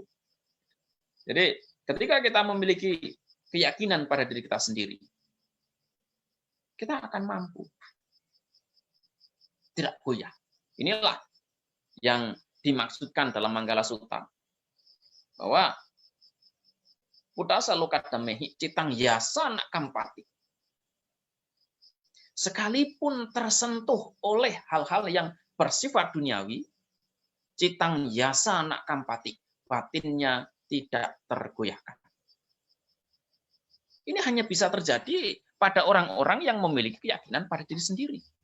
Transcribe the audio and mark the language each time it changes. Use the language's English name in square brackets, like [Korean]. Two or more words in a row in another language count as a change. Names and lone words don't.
[Indonesian] Jadi ketika kita memiliki keyakinan pada diri kita sendiri, kita akan mampu. Tidak goyah. Inilah yang dimaksudkan dalam Manggala Sutta. [Pali] Bahwa Putasa lokadamehi citang yasana kampati. [Indonesian] Sekalipun tersentuh oleh hal-hal yang bersifat duniawi, [Pali] citang yasana kampati. [Indonesian] Batinnya tidak tergoyahkan. Ini hanya bisa terjadi pada orang-orang yang memiliki keyakinan pada diri sendiri.